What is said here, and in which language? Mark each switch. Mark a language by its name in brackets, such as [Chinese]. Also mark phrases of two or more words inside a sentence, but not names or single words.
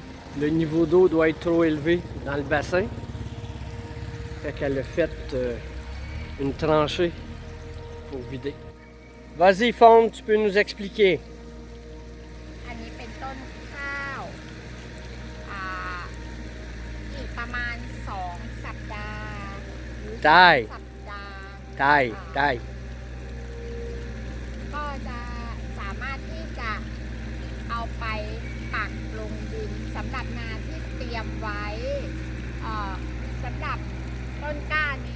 [French] Le niveau d'eau doit être trop élevé dans le bassin. Fait qu'elle a fait une tranchée pour vider. Vas-y, Fawn, tu peux nous expliquer. [Thai] อันนี้เป็นต้นข้าวอีกประมาณ2 สัปดาห์หรือ ได้ สัปดาห์ ได้ ได้ ก็จะสามารถที่จะเอาไปปักลงดินสำหรับนาที่เตรียมไว้สำหรับต้นกล้านี้